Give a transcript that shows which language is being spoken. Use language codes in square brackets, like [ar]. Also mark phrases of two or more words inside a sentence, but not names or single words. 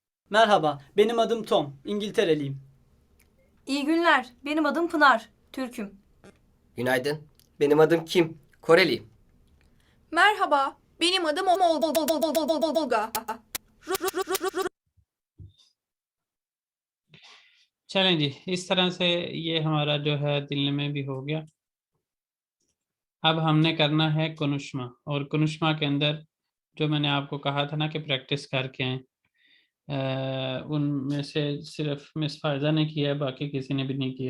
[tr] Merhaba, benim adım Tom. İngiltereliyim. İyi günler. Benim adım Pınar. Türk'üm. Günaydın. Benim adım Kim. Koreliyim. Merhaba, benim adım Olga. [ur] چلیں جی، اس طرح سے یہ ہمارا جو ہے دل میں بھی ہو گیا. اب ہم نے کرنا ہے کنشما، اور کنشما کے اندر جو میں نے آپ کو کہا تھا نا کہ پریکٹس کر کے آئے، ان میں سے صرف مس فائزہ نے کیا ہے، باقی کسی نے بھی نہیں کیا.